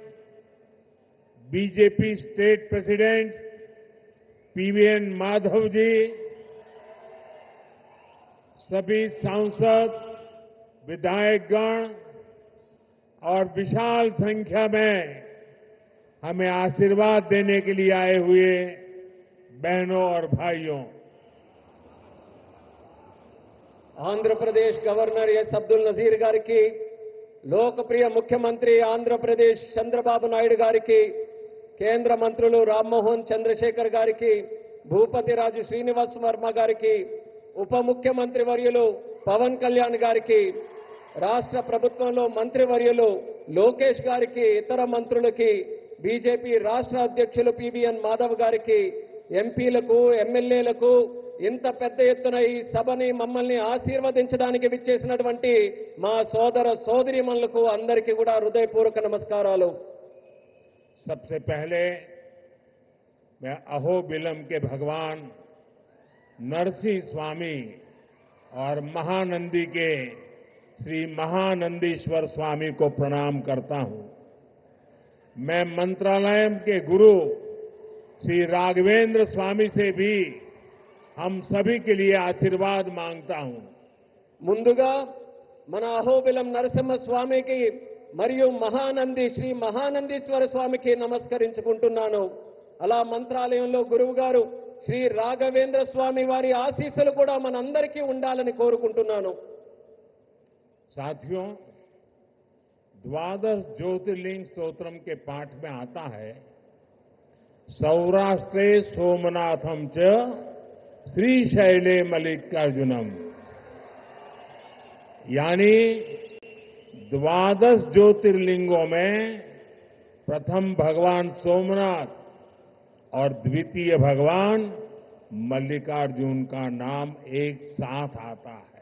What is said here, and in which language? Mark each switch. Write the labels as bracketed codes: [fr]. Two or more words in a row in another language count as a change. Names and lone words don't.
[hi] बीजेपी [en] State President [hi] पीवीएन माधव जी, सभी सांसद, विधायकगण और विशाल संख्या में हमें आशीर्वाद देने के लिए आए हुए बहनों और भाइयों, आंध्र प्रदेश गवर्नर एस अब्दुल नजीर गारिकी, लोकप्रिय मुख्यमंत्री आंध्र प्रदेश चंद्रबाबू नायडू गारिकी, [te] కేంద్ర మంత్రులు రామ్మోహన్ చంద్రశేఖర్ గారికి, భూపతి రాజు శ్రీనివాస్ వర్మ గారికి, ఉప ముఖ్యమంత్రి వర్యులు పవన్ కళ్యాణ్ గారికి, రాష్ట్ర ప్రభుత్వంలో మంత్రివర్యులు లోకేష్ గారికి, ఇతర మంత్రులకి, బీజేపీ రాష్ట్ర అధ్యక్షులు పివిఎన్ మాధవ్ గారికి, ఎంపీలకు, ఎమ్మెల్యేలకు, ఇంత పెద్ద ఎత్తున ఈ సభని మమ్మల్ని ఆశీర్వదించడానికి విచ్చేసినటువంటి మా సోదర సోదరీమణులకు అందరికీ కూడా హృదయపూర్వక నమస్కారాలు. [hi] सबसे पहले मैं अहोबिलम के भगवान नरसिंह स्वामी और महानंदी के श्री महानंदीश्वर स्वामी को प्रणाम करता हूं. मैं मंत्रालय के गुरु श्री राघवेंद्र स्वामी से भी हम सभी के लिए आशीर्वाद मांगता हूं. [te] ముందుగా మన అహోబిలం నరసింహ స్వామికి మరియు మహానంది శ్రీ మహానందీశ్వర స్వామికి నమస్కరించుకుంటున్నాను. అలా మంత్రాలయంలో గురువు గారు శ్రీ రాఘవేంద్ర స్వామి వారి ఆశీస్సులు కూడా మనందరికీ ఉండాలని కోరుకుంటున్నాను. [hi] साथियों, द्वादश ज्योतिर्लिंग स्तोत्रम के पाठ में आता है, [sa] सौराष्ट्रे सोमनाथम च श्रीशैले मल्लिकार्जुनम, [hi] यानी द्वादश ज्योतिर्लिंगों में प्रथम भगवान सोमनाथ और द्वितीय भगवान मल्लिकार्जुन का नाम एक साथ आता है.